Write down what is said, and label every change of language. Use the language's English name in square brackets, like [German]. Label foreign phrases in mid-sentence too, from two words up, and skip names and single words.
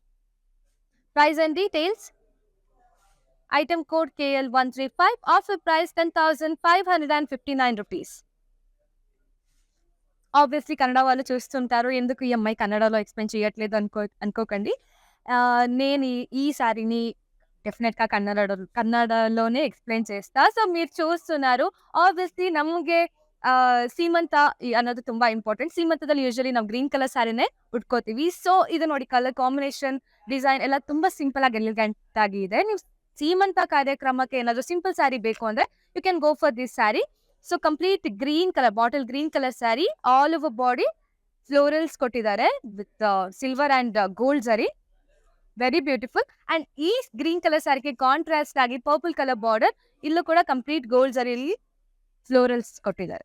[English] price and details. item code KL135, offer price 10,559 rupees. [Telugu] ఆబ్వియస్లీ కన్నడ వాళ్ళు చూస్తుంటారు, ఎందుకు ఈ అమ్మాయి కన్నడలో ఎక్స్ప్లెయిన్ చేయట్లేదు అనుకోకండి. నేను ఈ సారీని డెఫినెట్గా కన్నడలోనే ఎక్స్ప్లెయిన్ చేస్తా. సో మీరు చూస్తున్నారు, [Kannada] ಆಬ್ವಿಯಸ್ಲಿ ನಮಗೆ ಸೀಮಂತ ಅನ್ನೋದು ತುಂಬಾ ಇಂಪಾರ್ಟೆಂಟ್. ಸೀಮಂತದಲ್ಲಿ ಯೂಶಲಿ ನಾವು [English] green colour [Kannada] ಸ್ಯಾರಿನೇ ಉಟ್ಕೋತೀವಿ. ಸೊ ಇದು ನೋಡಿ, [English] colour combination, [Kannada] ಡಿಸೈನ್ ಎಲ್ಲ ತುಂಬಾ ಸಿಂಪಲ್ ಆಗಿ ಎಲಿಗೆಂಟ್ ಆಗಿ ಇದೆ. ನೀವು ಸೀಮಂತ ಕಾರ್ಯಕ್ರಮಕ್ಕೆ ಏನಾದರೂ [English] simple saree [Kannada] ಬೇಕು ಅಂದ್ರೆ [English] you can go for this saree. so complete green colour, bottle green colour saree, all over body florals ಕೊಟ್ಟಿದ್ದಾರೆ with silver and gold ಜರಿ, very beautiful. [Kannada] ಅಂಡ್ ಈ [English] green colour [Kannada] ಸ್ಯಾರಿಗೆ ಕಾಂಟ್ರಾಸ್ಟ್ ಆಗಿ [English] purple colour border, [Kannada] ಇಲ್ಲೂ ಕೂಡ [English] complete gold [Kannada] ಜರಿಯಲ್ಲಿ ಫ್ಲೋರಲ್ಸ್ ಕೊಟ್ಟಿದ್ದಾರೆ.